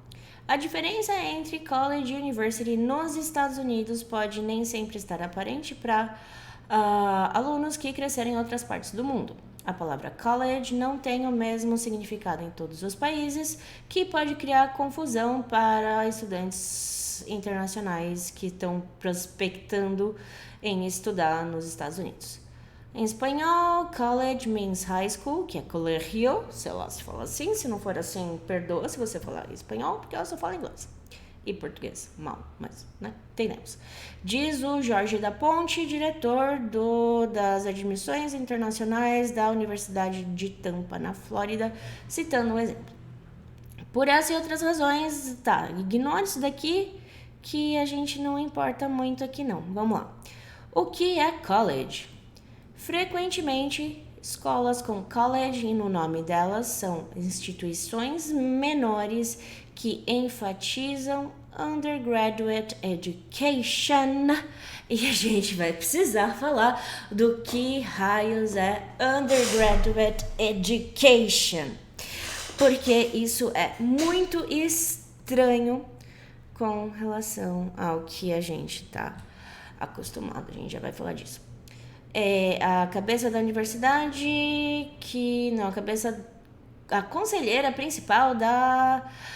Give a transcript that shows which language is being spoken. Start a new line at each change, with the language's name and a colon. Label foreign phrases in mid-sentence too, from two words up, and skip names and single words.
Portuguese: A diferença entre college e university nos Estados Unidos pode nem sempre estar aparente para alunos que cresceram em outras partes do mundo. A palavra college não tem o mesmo significado em todos os países, que pode criar confusão para estudantes internacionais que estão prospectando em estudar nos Estados Unidos. Em espanhol,
English: college means high school,
Portuguese: que é colegio, sei lá se fala assim. Se não for assim, perdoa se você falar espanhol, porque eu só falo inglês. E português, mal, mas, né, entendemos. Diz o Jorge da Ponte, diretor das admissões internacionais da Universidade de Tampa, na Flórida, citando um exemplo. Por essa e outras razões, tá, ignore isso daqui, que a gente não importa muito aqui não. Vamos lá. O que é college? Frequentemente, escolas com college no nome delas são instituições menores que enfatizam
English: undergraduate education.
Portuguese: E a gente vai precisar falar do que raios é
English: undergraduate education.
Portuguese: porque isso é muito estranho com relação ao que a gente tá acostumado. A gente já vai falar disso. A cabeça da universidade, a conselheira principal da